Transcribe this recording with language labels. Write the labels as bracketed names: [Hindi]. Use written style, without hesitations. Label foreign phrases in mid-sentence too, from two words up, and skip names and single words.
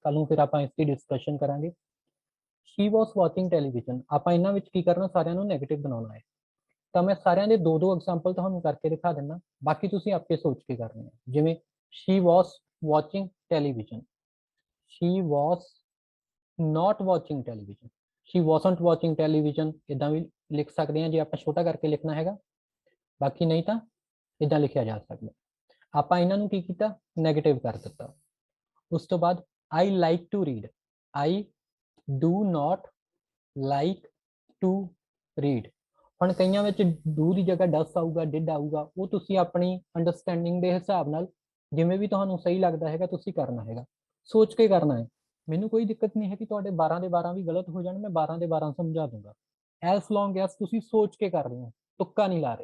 [Punjabi] ਕੱਲ ਨੂੰ ਫਿਰ ਆਪਾਂ ਇਸ ਦੀ ਡਿਸਕਸ਼ਨ ਕਰਾਂਗੇ। [English] she was watching television, [Punjabi] ਆਪਾਂ ਇਹਨਾਂ ਵਿੱਚ ਕੀ ਕਰਨਾ, ਸਾਰਿਆਂ ਨੂੰ ਨੈਗੇਟਿਵ ਬਣਾਉਣਾ ਹੈ। ਤਾਂ ਮੈਂ ਸਾਰਿਆਂ ਦੇ 2-2 ਐਗਜ਼ਾਮਪਲ ਤੁਹਾਨੂੰ ਕਰਕੇ ਦਿਖਾ ਦਿੰਦਾ, ਬਾਕੀ ਤੁਸੀਂ ਆਪੇ ਸੋਚ ਕੇ ਕਰਨੀ ਹੈ। [English] ਜਿਵੇਂ she was watching television, she was not watching television, she wasn't watching television, [Punjabi] ਇਦਾਂ ਵੀ ਲਿਖ ਸਕਦੇ ਹਾਂ ਜੇ ਆਪਾਂ ਛੋਟਾ ਕਰਕੇ ਲਿਖਣਾ ਹੈਗਾ, ਬਾਕੀ ਨਹੀਂ ਤਾਂ ਇਦਾਂ ਲਿਖਿਆ ਜਾ ਸਕਦਾ। ਆਪਾਂ ਇਹਨਾਂ ਨੂੰ ਕੀ ਕੀਤਾ, ਨੈਗੇਟਿਵ ਕਰ ਦਿੱਤਾ। ਉਸ ਤੋਂ ਬਾਅਦ [English] I like to read, I do not like to read। [Punjabi] ਹੁਣ ਕਈਆਂ ਵਿੱਚ do ਦੀ ਜਗ੍ਹਾ does ਆਊਗਾ, did ਆਊਗਾ, ਉਹ ਤੁਸੀਂ ਆਪਣੀ ਅੰਡਰਸਟੈਂਡਿੰਗ ਦੇ ਹਿਸਾਬ ਨਾਲ ਜਿਵੇਂ ਵੀ ਤੁਹਾਨੂੰ ਸਹੀ ਲੱਗਦਾ ਹੈਗਾ ਤੁਸੀਂ ਕਰਨਾ ਹੈਗਾ, ਸੋਚ ਕੇ ਕਰਨਾ ਹੈ। ਮੈਨੂੰ ਕੋਈ ਦਿੱਕਤ ਨਹੀਂ ਹੈ ਕਿ ਤੁਹਾਡੇ 12 ਦੇ 12 ਵੀ ਗਲਤ ਹੋ ਜਾਣ, ਮੈਂ 12 ਦੇ 12 ਸਮਝਾ ਦੂੰਗਾ, [English] as long as [Punjabi] ਤੁਸੀਂ ਸੋਚ ਕੇ ਕਰ ਰਹੇ ਹੋ, ਤੁੱਕਾ ਨਹੀਂ ਲਾ ਰਹੇ।